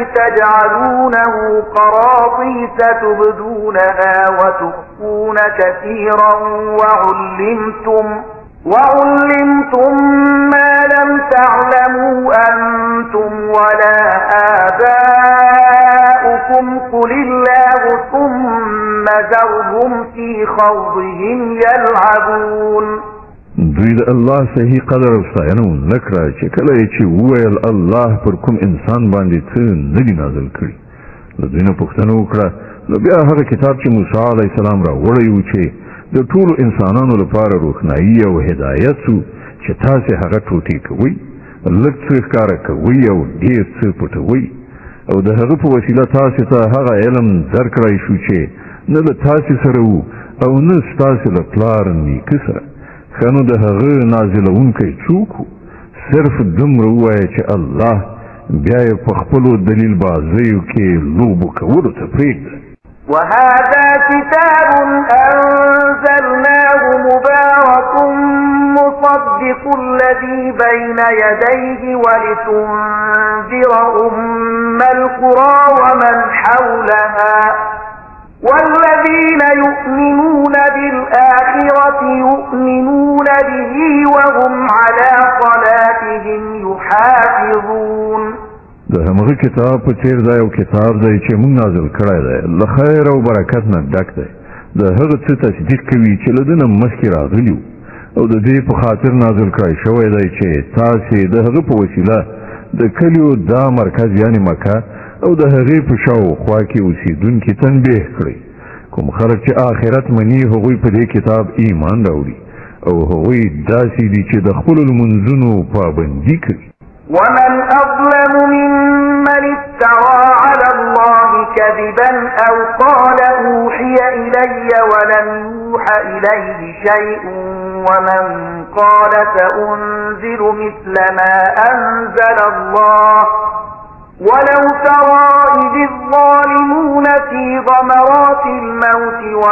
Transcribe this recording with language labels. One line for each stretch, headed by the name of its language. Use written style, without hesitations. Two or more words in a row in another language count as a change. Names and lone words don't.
Arabic: تجعلونه قراطيس تبدونها وتخفون كثيرا وعلمتم ما لم تعلموا أنتم ولا آباؤكم قل الله ثم ذرهم في خوضهم يلعبون.
Pashto: دوی د الله صحیح قدر او ستاینه نکړه چې کله چې وویل الله پر کوم انسان باندې څه نه دی نازل کړي. له دوی نه پوښتنه وکړه نو بیا هغه کتاب چې موسی علیه السلام راوړی و چې د ټولو انسانانو لپاره روښنایي او هدایت و چې تاسې هغه ټوټې کوئ، لږ څه ښکاره کوئ او ډېر څه پټوئ، او د هغه په وسیله تاسې ته هغه علم درکړی شو چې نه له تاسې سره و او نه ستاسې له پلار نیکه سره. ښه نو د هغه نازلونکی څوک و؟ صرف دومره ووایه چې الله، بیا یې په خپلو دلیل بازیو کې لوبو کولو ته پرېږده.
Arabic: وهذا كتاب أنزلناه مبارك مصدق الذي بين يديه ولتنذر أم القرى ومن حولها والذين يؤمنون بالآخرة يؤمنون به وهم على صلاتهم يحافظون.
Pashto: د همغه کتاب په څیر دا یو کتاب دی چې موږ نازل کړی دی، له خیر او برکت نه ډک دی. د هغه څه تصدیق کوي چې له ده نه مخکې راغلي او د دې په خاطر نازل کړی شوی دی چې تاسې د هغه په وسیله د کلیو دا مرکز یعنې مکه او د هغې په شاوخوا کې اوسېدونکي تنبیه کړئ. کوم خلک چې آخرت مني هغوی په دې کتاب ایمان راوړي او هغوی داسې دي چې د خپلو لمونځونو پابندي کوي.
Arabic: ومن أظلم ممن افترى على الله كذبا أو قال أوحي إلي ولم يوحى إليه شيء ومن قال سأنزل مثل ما أنزل الله ولو ترى إذ الظالمون في غمرات الموت